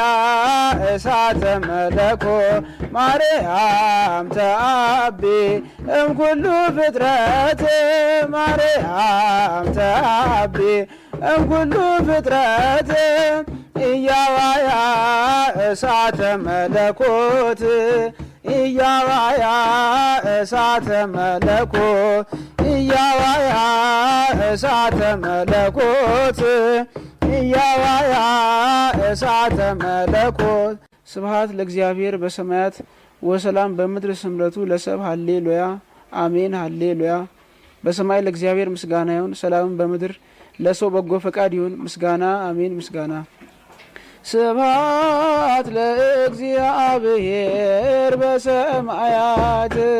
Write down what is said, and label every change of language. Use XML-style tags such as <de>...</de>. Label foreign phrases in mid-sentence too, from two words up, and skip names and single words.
<gez>እሳተ መለኮት ማርያም ተአቢ እምኩሉ ፍጥረት ማርያም ተአቢ እምኩሉ ፍጥረት ኢያዋያ እሳተ መለኮት ኢያዋያ እሳተ መለኮት ኢያዋያ እሳተ መለኮት ኢያዋያ እሳተ መለኮት። ስብሐት ለእግዚአብሔር በሰማያት ወሰላም በምድር ስምረቱ ለሰብ ሃሌሉያ አሜን ሃሌሉያ።</gez> <am>በሰማይ ለእግዚአብሔር ምስጋና ይሁን፣ ሰላም በምድር ለሰው በጎ ፈቃድ ይሁን። ምስጋና አሜን ምስጋና።</am> <gez>ስብሐት ለእግዚአብሔር በሰማያት</gez>